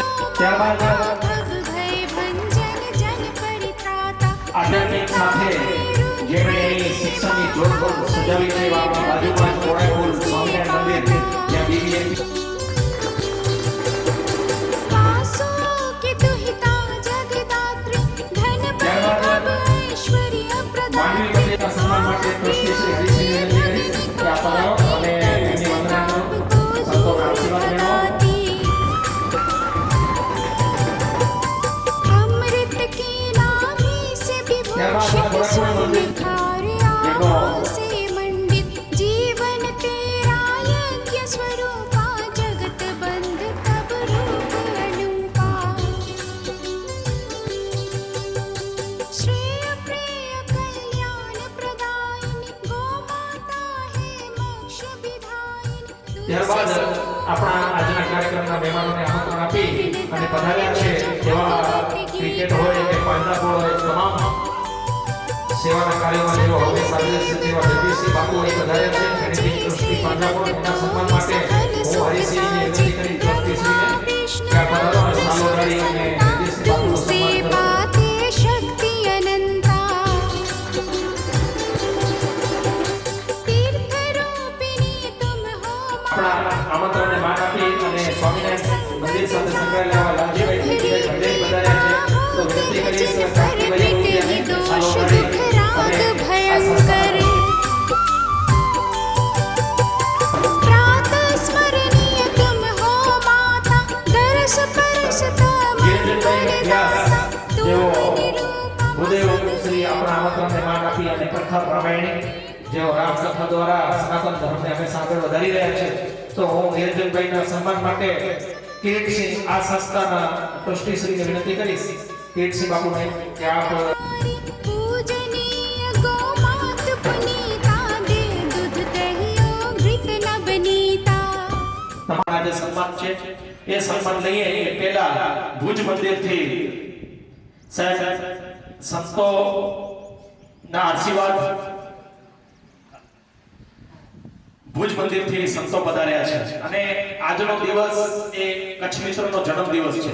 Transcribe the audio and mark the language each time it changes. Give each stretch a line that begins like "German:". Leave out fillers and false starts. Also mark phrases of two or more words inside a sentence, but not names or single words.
Gujarati: ત્યારબાદ આધ્યાત્મિક સાથે જેમણે શિક્ષણની જોડ સજાવી છે આપણી બાજુમાં જ કોડાયપુર સ્વામિનારાયણ મંદિર જ્યાં બીબીએ માંડવી મંદિરના સન્માન માટે ટ્રસ્ટી શ્રી હરિસિંહને વિનંતી કરીશ કે આપ પધારો અને એમની વંદના કરો, સંતોના આશીર્વાદ મેળવો. ત્યારબાદ કોડાયપુર મંદિર જેમનો
Hindi: जीवन तेरा यज्ञ स्वरूपा जगत बंध तब रूप अनूपा श्रेय प्रिय कल्याण प्रदायिनी गो माता
Gujarati: ત્યારબાદ આપણા આજના કાર્યક્રમના મહેમાનોને આમંત્રણ આપી અને પધાર્યા છે એવા ક્રિકેટ હોય કે પાંજરાપોળ હોય તમામ સેવાના કાર્યોમાં જેઓ હવે સાબિત છે તેવા જગદીશસિંહ બાપુ અહીં પધાર્યા છે એની ટ્રસ્ટી પાંજરાપોળ એના સન્માન માટે હું હરિસિંહને વિનંતી કરી ટ્રસ્ટીશ્રીને કે આ પધારો અને સાલો ગાડી અને જગદીશસિંહ બાપુનું સન્માન કરો.
Hindi: पाते शक्ति अनंता तीर्थरूपिणी तुम हो
Gujarati: આપણા આમંત્રણને માન આપી અને સ્વામિનારાયણ મંદિર સાથે સંકળાયેલા એવા લાલજીભાઈ ઠેકીભાઈ ભંડેરી પધાર્યા છે તો વિનંતી કરીશ કાંતિભાઈ રોહિયાને સાલો ગાડી અને આ સંસ્થા
Hindi: प्रात स्मरणीय तुम हो माता दर्श परसता
Gujarati: જીરણભાઈ વ્યાસ જેઓ ભૂદેવ શ્રી આપણા આમંત્રણને માન આપી અને કથા પ્રમાણે જેઓ રામકથા દ્વારા સનાતન ધર્મને હંમેશા આગળ વધારી રહ્યા છે તો હું નિરંજનભાઈના સન્માન માટે કિરીટસિંહ આ સંસ્થાના ટ્રસ્ટીશ્રીને વિનંતી કરીશ કિરીટસિંહ બાપુને કે આપ
Hindi: पूजनीय गो मात पुनीता दे दूध दहियो घृत नवनीता
Gujarati: તમારા જે સન્માન છે એ સન્માન લઈએ એ પહેલા ભુજ મંદિરથી સાહેબ સંતોના આશીર્વાદ ભુજ મંદિરથી સંતો પધાર્યા છે અને આજનો દિવસ એ કચ્છ મિત્રનો જન્મ દિવસ છે.